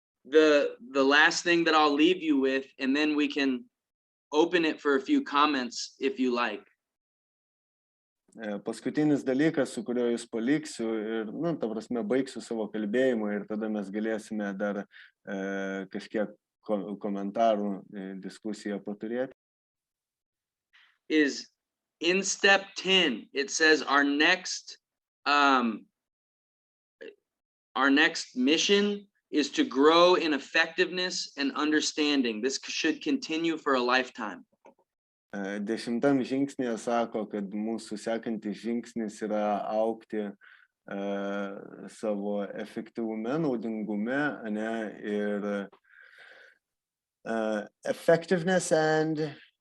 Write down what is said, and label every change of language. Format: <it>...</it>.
<en>The last thing that I'll leave you with, and then we can open it for a few comments if you like.</en> <lt>Paskutinis dalykas, su kuriuo jūs paliksiu ir, ta prasme, baigsiu savo kalbėjimą ir tada mes galėsime dar kažkiek komentarų diskusiją paturėti.</lt> <en>Is in step 10, it says our next mission is to grow in effectiveness and understanding. This should continue for a lifetime.</en> <lt>10 žingsnėje sako, kad mūsų sekantis žingsnis yra augti savo efektyvume, naudingume, ir</lt> <en>effectiveness and</en>